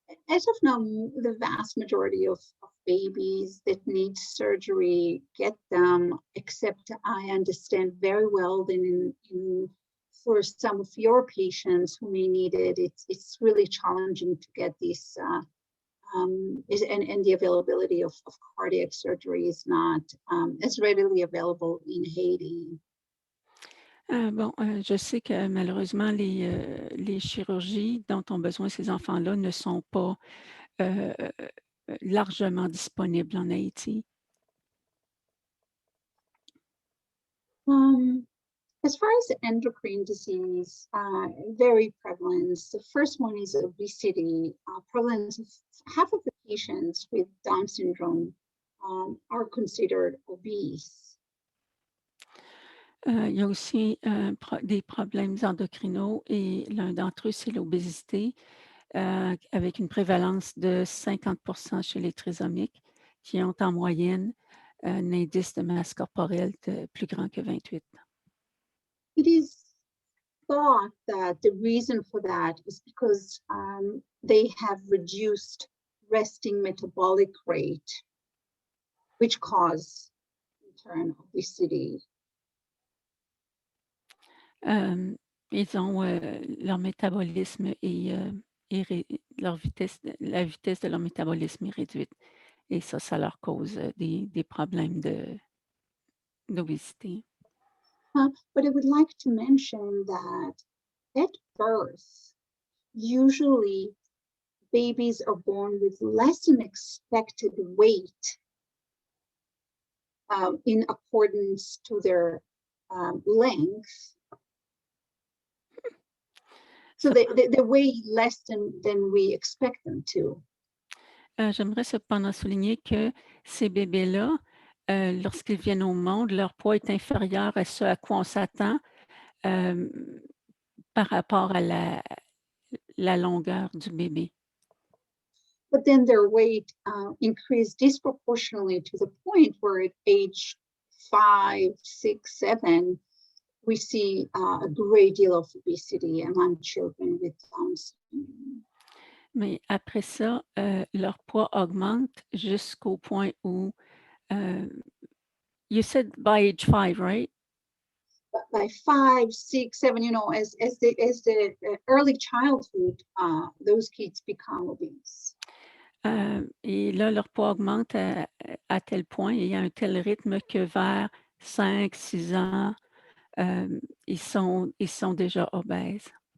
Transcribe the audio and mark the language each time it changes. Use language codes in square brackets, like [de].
[en] As of now, the vast majority of babies that need surgery get them, except I understand very well that for some of your patients who may need it, it's really challenging to get this, and the availability of cardiac surgery is not as readily available in Haiti. [fr] Bon, je sais que malheureusement, les chirurgies dont ont besoin ces enfants-là ne sont pas largement disponibles en Haïti. [en] As far as endocrine disease, very prevalent. The first one is obesity. Prevalence of half of the patients with Down syndrome are considered obese. [fr] Il y a aussi des problèmes endocrinaux et l'un d'entre eux, c'est l'obésité, avec une prévalence de 50% chez les trisomiques qui ont en moyenne un indice de masse corporelle plus grand que 28. [en] It is thought that the reason for that is because they have reduced resting metabolic rate, which cause, in turn, obesity. [fr] Ils ont leur métabolisme et la vitesse de leur métabolisme est réduite. Et ça leur cause des problèmes d'obésité. [en] But I would like to mention that at birth, usually babies are born with less than expected weight in accordance to their length. So they weigh less than we expect them to. [fr] J'aimerais cependant souligner que ces bébés-là, lorsqu'ils viennent au monde, leur poids est inférieur à ce à quoi on s'attend, hem, par rapport à la longueur du bébé. [en] But then their weight increased disproportionately to the point where at age 5, 6, 7, we see a great deal of obesity among children with Down syndrome. [fr] Mais après ça, leur poids augmente jusqu'au point où, [en] you said by age 5, right? But by 5, 6, 7, as the early childhood, those kids become obese. [fr] Et là, leur poids augmente à tel point et à un tel rythme que vers 5, 6 ans, ils sont déjà obèses.